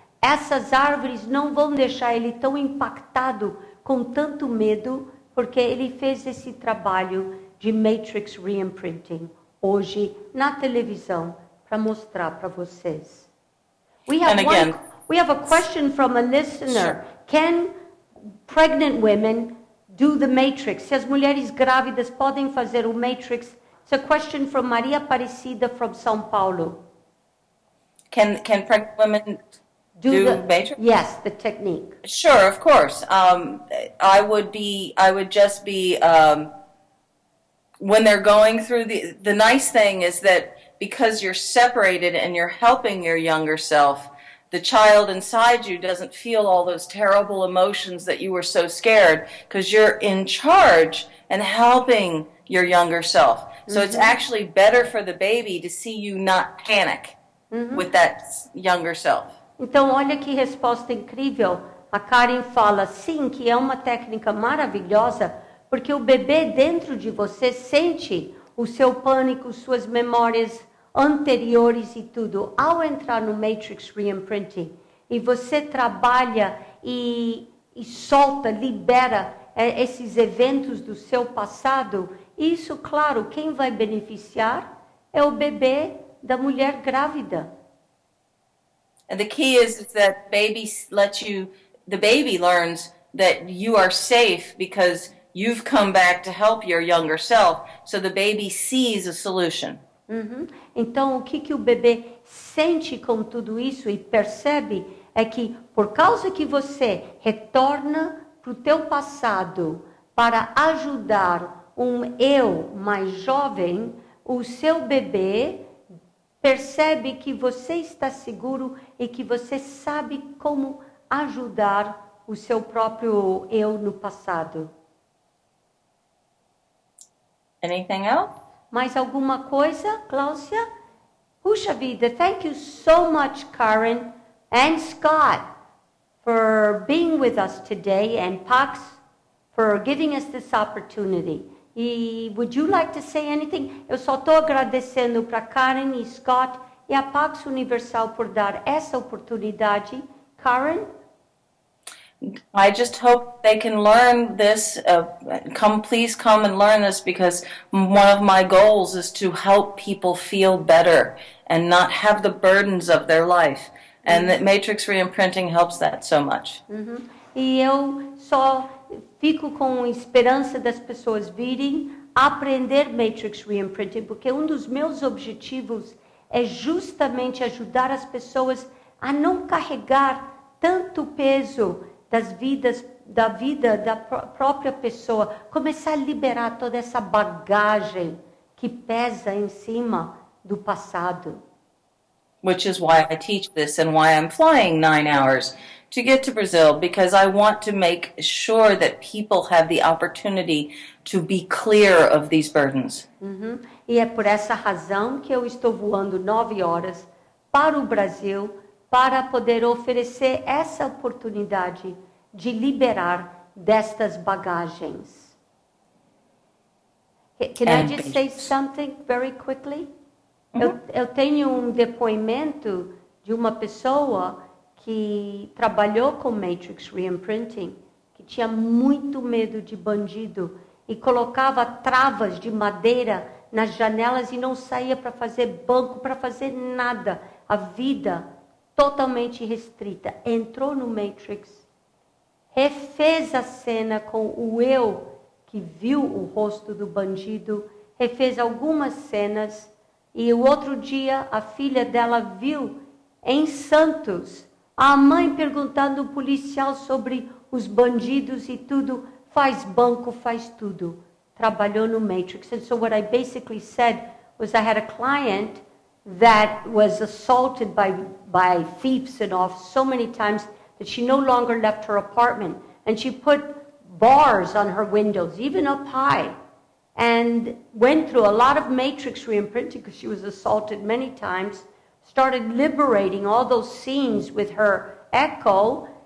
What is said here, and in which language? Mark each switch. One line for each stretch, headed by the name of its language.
Portuguese: essas árvores não vão deixar ele tão impactado com tanto medo, porque ele fez esse trabalho de Matrix Reimprinting hoje na televisão para mostrar para vocês.
English: We have And again, We have a question from a listener. Sure. Can pregnant women do the matrix?
Portuguese: Se as mulheres grávidas podem fazer o matrix?
English: It's a question from Maria Aparecida from São Paulo. Can pregnant women do the matrix? Yes, the technique. Sure, of course. I would just be, when they're going through the nice thing is that because you're separated and you're helping your younger self, the child inside you doesn't feel all those terrible emotions that you were so scared because you're in charge and helping your younger self. So it's actually better for the baby to see you not panic with that younger self.
Portuguese: Então, olha que resposta incrível. A Karen fala, sim, que é uma técnica maravilhosa, porque o bebê dentro de você sente o seu pânico, suas memórias anteriores e tudo. Ao entrar no Matrix Reimprinting, e você trabalha e solta, libera esses eventos do seu passado, isso, claro, quem vai beneficiar é o bebê da mulher grávida.
English: And the key is that the baby learns that you are safe because you've come back to help your younger self, so the baby sees a solution.
Portuguese: Então, o que o bebê sente com tudo isso e percebe é que, por causa que você retorna para o teu passado para ajudar um eu mais jovem, o seu bebê percebe que você está seguro e que você sabe como ajudar o seu próprio eu no passado.
English: Anything else?
Portuguese: Mais alguma coisa, Cláudia? Puxa vida,
English: thank you so much, Karen and Scott, for being with us today, and Pax for giving us this opportunity. E would you like to say anything?
Portuguese: Eu só estou agradecendo para Karen e Scott e a Pax Universal por dar essa oportunidade.
English: Karen? I just hope they can learn this. Please come and learn this, because one of my goals is to help people feel better and not have the burdens of their life. And that Matrix Reimprinting helps that so much.
Portuguese: E eu só fico com esperança das pessoas virem aprender Matrix Reimprinting, porque um dos meus objetivos é justamente ajudar as pessoas a não carregar tanto peso da vida da própria pessoa, começar a liberar toda essa bagagem que pesa em cima do passado.
English: Which is why I teach this and why I'm flying 9 hours to get to Brazil, because I want to make sure that people have the opportunity to be clear of these burdens.
Portuguese: E é por essa razão que eu estou voando 9 horas para o Brasil para poder oferecer essa oportunidade de liberar destas bagagens.
English: Can I just say something very quickly?
Portuguese: Eu tenho um depoimento de uma pessoa que trabalhou com Matrix Reimprinting, que tinha muito medo de bandido e colocava travas de madeira nas janelas e não saía para fazer banco, para fazer nada. A vida totalmente restrita. Entrou no Matrix, refez a cena com o eu que viu o rosto do bandido, refez algumas cenas, e o outro dia a filha dela viu em Santos a mãe perguntando ao policial sobre os bandidos e tudo, faz banco, faz tudo. Trabalhou no Matrix.
English: And so what I basically said was I had a client that was assaulted by thieves and all so many times that she no longer left her apartment. And she put bars on her windows, even up high, and went through a lot of Matrix Reimprinting because she was assaulted many times, started liberating all those scenes with her echo.